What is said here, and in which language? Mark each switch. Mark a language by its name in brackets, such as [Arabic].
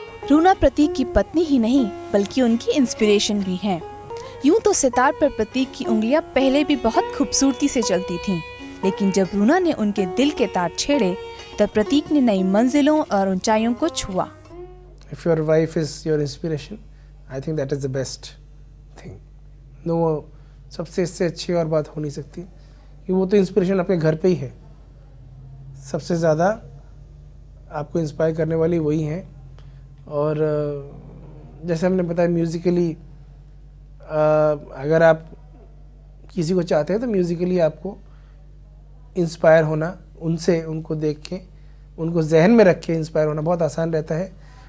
[Hindi] रूना प्रतीक की पत्नी ही नहीं बल्कि उनकी इंस्पिरेशन भी हैं। यूं तो सितार पर प्रतीक की उंगलियां पहले भी बहुत खूबसूरती से चलती थीं, लेकिन जब रूना ने उनके दिल के तार छेड़े तब प्रतीक ने नई मंजिलों और ऊंचाइयों को छुआ। [English] If your wife is your inspiration, I think that is the best thing. [Hindi] No, सबसे इससे अच्छी और बात हो नहीं सकती कि वो तो इंस्पिरेशन आपके घर पे ही है। सबसे ज़्यादा आपको इंस्पायर करने वाली वही हैं। और जैसे हमने बताया म्यूज़िकली, अगर आप किसी को चाहते हैं तो म्यूज़िकली आपको इंस्पायर होना, उनसे उनको देख के उनको जहन में रख के इंस्पायर होना बहुत आसान रहता है।